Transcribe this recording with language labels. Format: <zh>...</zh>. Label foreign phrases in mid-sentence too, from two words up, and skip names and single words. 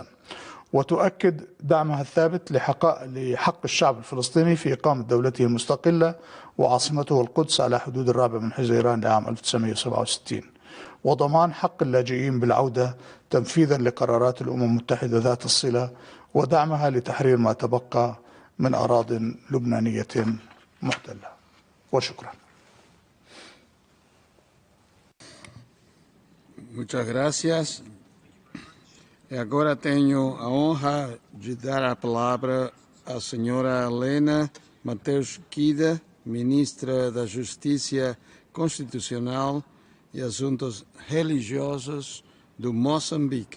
<ar>وتؤكد دعمها الثابت لحق الشعب الفلسطيني في إقامة دولته المستقلة وعاصمته القدس على حدود 4 حزيران لعام 1967، وضمان حق اللاجئين بالعودة تنفيذا لقرارات الأمم المتحدة ذات الصلة، ودعمها لتحرير ما تبقى من أراضٍ لبنانية محتلة. وشكرا.</ar> <es>Muchas gracias.</es> <pt>E agora tenho a honra de dar a palavra à senhora Helena Mateus Kida, ministra da Justiça Constitucional e Assuntos Religiosos do Moçambique.</pt>